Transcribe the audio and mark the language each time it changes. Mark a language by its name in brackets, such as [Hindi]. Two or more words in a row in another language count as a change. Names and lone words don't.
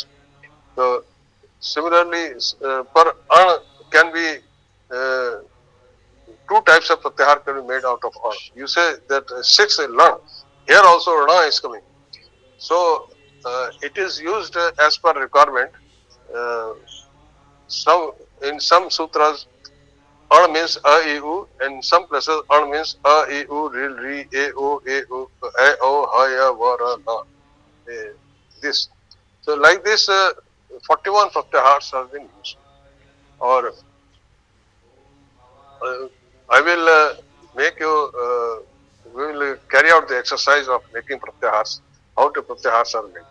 [English] So similarly, per An can be two types of Pratyahar can be made out of An. You say that 6 Lan. Here also Rana is coming. So it is used as per requirement. In some sutras, An means A, E, U. In some places, An means A, E, U, Ril, Ri, E, O, E, O, E, O, Ha, Ya, Va, Ra, Na. This. So like this, 41 Pratyahars have been used. Or I will make you, we will carry out the exercise of making Pratyahars, how the Pratyahars are made.